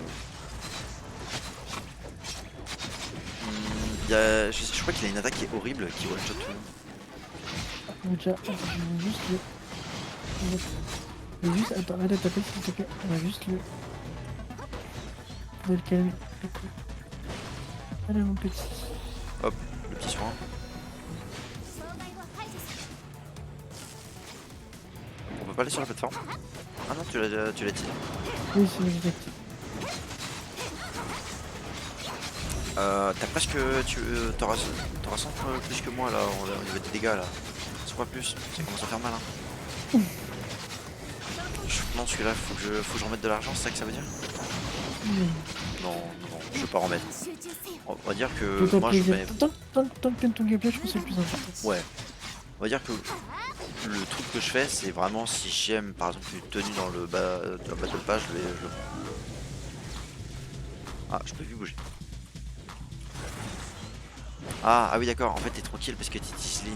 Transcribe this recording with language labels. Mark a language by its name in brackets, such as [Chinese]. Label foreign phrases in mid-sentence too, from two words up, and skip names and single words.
[French] Je crois qu'il a une attaque qui est horrible, qui one-shot tout le monde. Déjà, je vais juste le. Je vais juste. Attends, arrête de taper s'il te plaît. On va juste le. On va le calmer. Allez, mon petit. Hop, le petit soin. [Japanese] 障害を排除する。 [French] On peut pas aller sur la plateforme? Ah non, tu l'as dit. Oui, c'est exact. T'as presque. T'auras 100 plus que moi là, au niveau des dégâts là. 100 fois plus, ça commence à faire mal. Hein. Non, celui-là, faut que je remette de l'argent, c'est ça que ça veut dire? Non, je veux pas remettre. [Japanese] 集中せよ。 [French] On va dire que Fais-toi moi je plaisir. mets. Tant que t'aimes ton gameplay, je pense que c'est le plus important. Ouais. On va dire que le truc que je fais, c'est vraiment si j'aime par exemple une tenue dans le Battle Pass, je le prends. Ah, je peux plus bouger. Ah oui, d'accord, en fait, t'es tranquille parce que t'es Tisline.